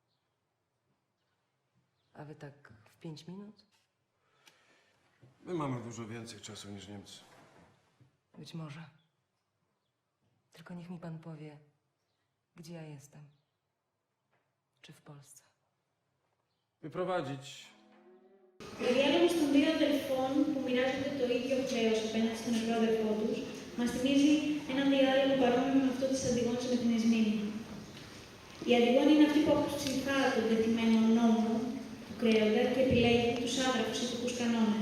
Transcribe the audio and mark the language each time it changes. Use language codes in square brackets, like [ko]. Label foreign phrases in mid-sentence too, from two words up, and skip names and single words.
[pl] A wy tak w 5 minut? My mamy dużo więcej czasu niż Niemcy. Być może. Tylko niech mi pan powie, gdzie ja jestem. Czy w Polsce. Wyprowadzić. [el] Ο διάλογος των δύο αδελφών που μοιράζονται το ίδιο χρέος απέναντι στον νεκρό αδελφό τους μας θυμίζει έναν διάλογο παρόμοιο με αυτό της Αντιγόνης με την Εσμήνη. Η Αντιγόνη είναι αυτή που αποψυχά τον τεθειμένο νόμο του κρέοντα και επιλέγει τους άγραφους ηθικούς κανόνες.